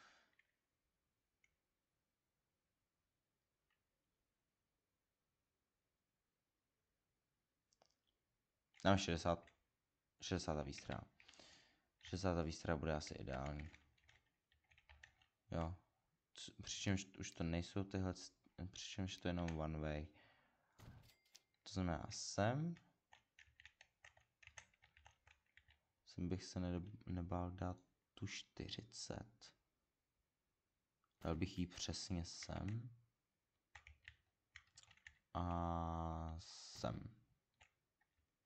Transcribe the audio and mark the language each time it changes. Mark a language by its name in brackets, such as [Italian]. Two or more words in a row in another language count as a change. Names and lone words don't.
[Czech] Dám 60 a výstraha. 60 a výstraha bude asi ideální. Jo. Přičemž už to nejsou tyhle, přičemž to je jenom [English] one way. [Czech] To znamená sem bych se nebál dát tu 40. Dal bych ji přesně sem. A sem.